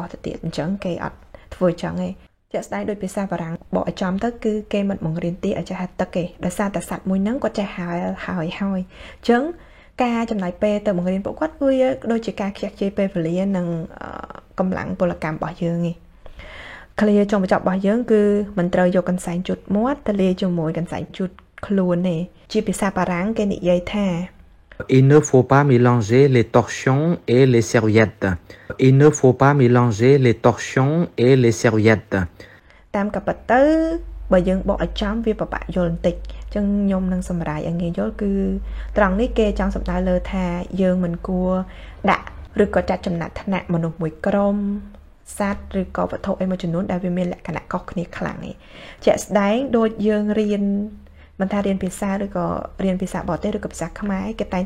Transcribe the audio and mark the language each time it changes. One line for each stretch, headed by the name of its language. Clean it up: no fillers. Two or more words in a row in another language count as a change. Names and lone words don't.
Khmer: ទៅទៀតអញ្ចឹងគេអត់ធ្វើចឹងទេជាក់ស្ដែងដោយភាសាបារាំងបកឲ្យចំទៅគឺគេមិនបង្រៀនទីឲ្យចេះទឹកទេដោយសារតែសត្វមួយហ្នឹងគាត់ចេះហើយអញ្ចឹងការចំណាយពេលទៅបង្រៀនពួកគាត់វាដូចជាការខ្ជះខ្ជាយពេលវេលានិងកម្លាំងពលកម្មរបស់យើងឯងឃ្លាចុងបញ្ចប់របស់យើងគឺមិនត្រូវយកកន្សែងជូតមាត់ទៅលាយជាមួយកន្សែងជូតខ្លួនទេជាភាសាបារាំងគេនិយាយថា
French: Il ne faut pas mélanger les torchons et les serviettes. Il ne faut pas mélanger les torchons et les serviettes.
Khmer: តាមក៏ប៉ុន្តែបើយើងបកឲ្យចំវាពិបាកយល់បន្តិចអញ្ចឹងខ្ញុំនឹងសម្រាយឲ្យងាយយល់គឺត្រង់នេះគេចង់សំដៅលើថាយើងមិនគួរដាក់ឬក៏ចាត់ចំណាត់ថ្នាក់មនុស្សមួយក្រុមសត្វឬក៏វត្ថុអីមួយចំនួនដែលវាមានលក្ខណៈខុសគ្នាខ្លាំងឯងជាក់ស្ដែងដូចយើងរៀនមិនថារៀនភាសាឬក៏រៀនភាសាបរទេសឬក៏ភាសាខ្មែរគេតែង